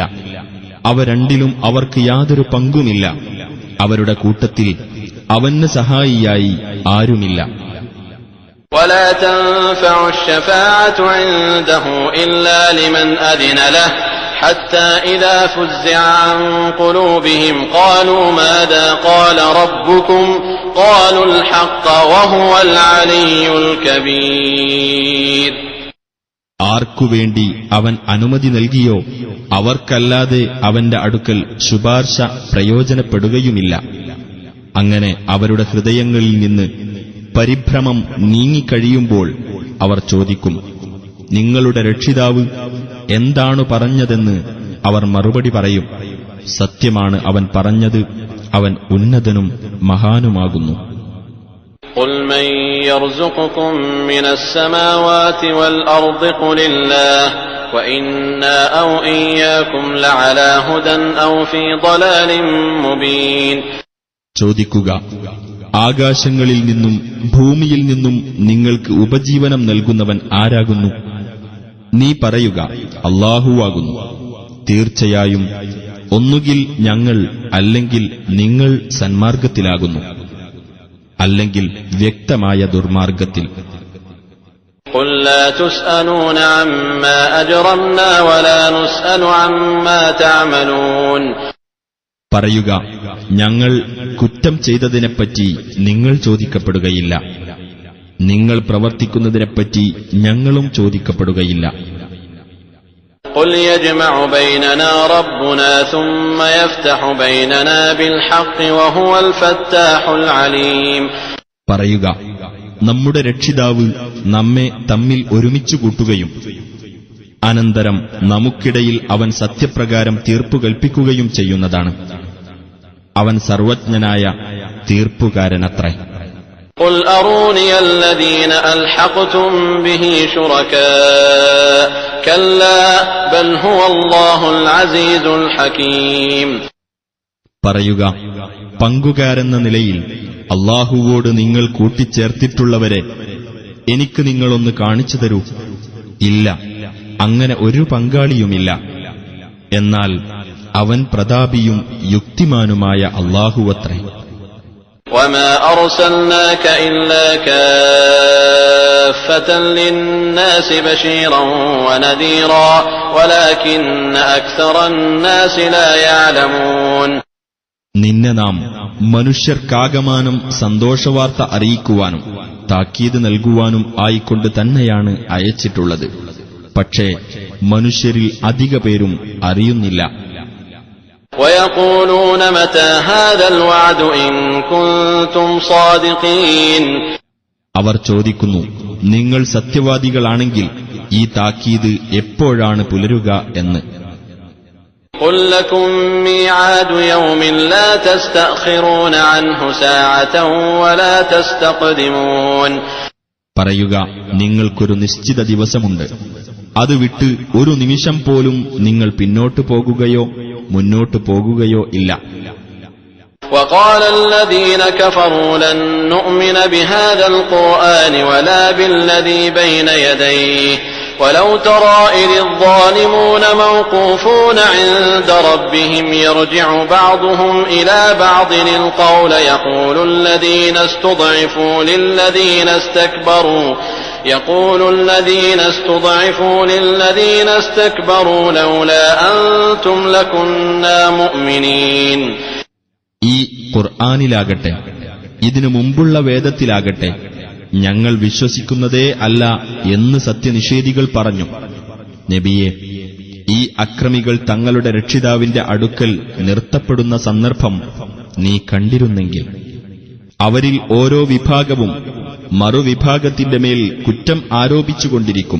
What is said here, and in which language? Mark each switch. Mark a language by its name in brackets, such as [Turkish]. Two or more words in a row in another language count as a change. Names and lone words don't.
[Malayalam] അവ രണ്ടിലും അവർക്ക് യാതൊരു പങ്കുമില്ല. അവരുടെ കൂട്ടത്തിൽ അവന് സഹായിയായി ആരുമില്ല. [Arabic] وَلَا تَنفَعُ الشَّفَاعَةُ عِندَهُ إِلَّا لِمَنْ أَذِنَ لَهُ حَتَّى إِذَا فُزِّعَ عَنْ قُلُوبِهِمْ قَالُوا مَاذَا قَالَ رَبُّكُمْ قَالُوا الْحَقَّ وَهُوَ الْعَلِيُّ الْكَبِيرُ. [Malayalam] ആർക്കുവേണ്ടി അവൻ അനുമതി നൽകിയോ അവർക്കല്ലാതെ അവന്റെ അടുക്കൽ ശുപാർശ പ്രയോജനപ്പെടുകയുമില്ല. അങ്ങനെ അവരുടെ ഹൃദയങ്ങളിൽ നിന്ന് പരിഭ്രമം നീങ്ങിക്കഴിയുമ്പോൾ അവർ ചോദിക്കും, നിങ്ങളുടെ രക്ഷിതാവ് എന്താണു പറഞ്ഞതെന്ന് അവർ മറുപടി പറയും, സത്യമാണ് അവൻ പറഞ്ഞത്, അവൻ ഉന്നതനും മഹാനുമാകുന്നു. [Arabic] قُلْ مَن يَرْزُقُكُم مِّنَ السَّمَاوَاتِ وَالْأَرْضِ قُلِ اللَّهُ وَإِنَّا أَوْ إِيَّاكُمْ لَعَلَىٰ هُدًى أَوْ فِي ضَلَالٍ مُّبِينٍ. [Malayalam] ചോദിക്കുക, ആകാശങ്ങളിൽ നിന്നും ഭൂമിയിൽ നിന്നും നിങ്ങൾക്ക് ഉപജീവനം നൽകുന്നവൻ ആരാകുന്നു? നീ പറയുക, അല്ലാഹുവാകുന്നു. തീർച്ചയായും ഒന്നുകിൽ ഞങ്ങൾ അല്ലെങ്കിൽ നിങ്ങൾ സന്മാർഗത്തിലാകുന്നു, അല്ലെങ്കിൽ വ്യക്തമായ ദുർമാർഗത്തിൽ. [Arabic] قُل لَّا تُسْأَلُونَ عَمَّا أَجْرَمْنَا وَلَا نُسْأَلُ عَمَّا تَعْمَلُونَ. [Malayalam] പറയുക, ഞങ്ങൾ കുറ്റം ചെയ്തതിനെപ്പറ്റി നിങ്ങൾ ചോദിക്കപ്പെടുകയില്ല, നിങ്ങൾ പ്രവർത്തിക്കുന്നതിനെപ്പറ്റി ഞങ്ങളും ചോദിക്കപ്പെടുകയില്ല. [Arabic] قُلْ يَجْمَعُ بَيْنَنَا رَبُّنَا ثُمَّ يَفْتَحُ بَيْنَنَا بِالْحَقِّ وَهُوَ الْفَتَّاحُ الْعَلِيمُ. [Malayalam] പറയുക, നമ്മുടെ രക്ഷിതാവ് നമ്മെ തമ്മിൽ ഒരുമിച്ചു കൂട്ടുകയും അനന്തരം നമുക്കിടയിൽ അവൻ സത്യപ്രകാരം തീർപ്പു കൽപ്പിക്കുകയും ചെയ്യുന്നതാണ്. അവൻ സർവജ്ഞനായ തീർപ്പുകാരനത്രേ. [Arabic] قُلْ أَرُونِيَ الَّذِينَ أَلْحَقْتُم بِهِ شُرَكَاءَ كَلَّا بَلْ هُوَ اللَّهُ الْعَزِيزُ الْحَكِيمُ. [Malayalam] പറയുക, പങ്കുകാരെന്ന നിലയിൽ അല്ലാഹുവോട് നിങ്ങൾ കൂട്ടിച്ചേർത്തിട്ടുള്ളവരെ എനിക്ക് നിങ്ങളൊന്ന് കാണിച്ചു തരൂ. ഇല്ല, അങ്ങനെ ഒരു പങ്കാളിയുമില്ല. എന്നാൽ അവൻ പ്രതാപിയും യുക്തിമാനുമായ അല്ലാഹുവത്രേ. [Arabic] وَمَا أَرْسَلْنَاكَ إِلَّا كَافَّةً لِلنَّاسِ بَشِيرًا وَنَذِيرًا وَلَكِنَّ أَكْثَرَ النَّاسِ لَا يَعْلَمُونَ. [Malayalam] നിന്നെ നാം മനുഷ്യർക്കാകമാനം സന്തോഷവാർത്ത അറിയിക്കുവാനും താക്കീത് നൽകുവാനും ആയിക്കൊണ്ട് തന്നെയാണ് അയച്ചിട്ടുള്ളത്. പക്ഷേ മനുഷ്യരിൽ അധിക പേരും അറിയുന്നില്ല. [Arabic] وَيَقُولُونَ مَتَى هَذَا الْوَعْدُ إِن كُنتُمْ صَادِقِينَ. [Malayalam] അവർ ചോദിക്കുന്നു, നിങ്ങൾ സത്യവാദികളാണെങ്കിൽ ഈ താക്കീത് എപ്പോഴാണ് പുലരുക എന്ന്. [Arabic] قُل لَّكُم مِّيعَادُ يَوْمٍ لَّا تَسْتَأْخِرُونَ عَنْهُ سَاعَةً وَلَا تَسْتَقْدِمُونَ. [Malayalam] പറയുക, നിങ്ങൾക്കൊരു നിശ്ചിത ദിവസമുണ്ട്, അത് വിട്ട് ഒരു നിമിഷം പോലും നിങ്ങൾ പിന്നോട്ടു പോകുകയോ മുന്നോട്ടു പോകുകയോ ഇല്ല. [Arabic] وَقَالَ الَّذِينَ كَفَرُوا لَن نُّؤْمِنَ بِهَذَا الْقُرْآنِ وَلَا بِالَّذِي بَيْنَ يَدَيْهِ وَلَوْ تَرَىٰ إِذِ الظَّالِمُونَ مَوْقُوفُونَ عِندَ رَبِّهِمْ يَرْجِعُ بَعْضُهُمْ إِلَىٰ بَعْضٍ الْقَوْلَ يَقُولُ الَّذِينَ اسْتُضْعِفُوا لِلَّذِينَ اسْتَكْبَرُوا لَوْلَا أَنتُمْ لَكُنَّا مُؤْمِنِينَ. [Malayalam] ഈ ഖുർആനിലാകട്ടെ ഇതിനു മുമ്പുള്ള വേദത്തിലാകട്ടെ ഞങ്ങൾ വിശ്വസിക്കുന്നതേ അല്ല എന്ന് സത്യനിഷേധികൾ പറഞ്ഞു. നബിയെ, ഈ അക്രമികൾ തങ്ങളുടെ രക്ഷിതാവിന്റെ അടുക്കൽ നിർത്തപ്പെടുന്ന സന്ദർഭം നീ കണ്ടിരുന്നെങ്കിൽ അവരിൽ ഓരോ വിഭാഗവും മറുവിഭാഗത്തിന്റെ മേൽ കുറ്റം ആരോപിച്ചുകൊണ്ടിരിക്കും.